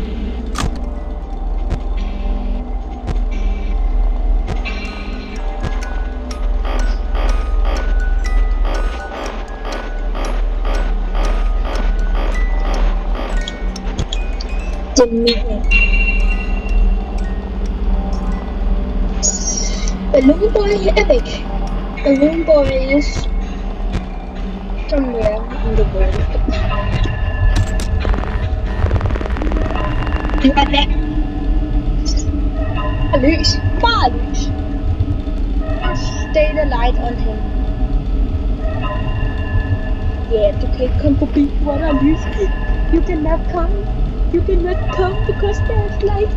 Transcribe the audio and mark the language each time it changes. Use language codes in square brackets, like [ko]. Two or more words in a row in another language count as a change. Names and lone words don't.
[en] The maintenance. Balloon Boy Epic. Balloon Boy is somewhere in the world. [da] Du er væk. Lys. Bare lys. [en] the light on him. Yeah, [da] du kan ikke komme forbi, hvor der er lys. [en] You cannot come. You cannot come because there's light.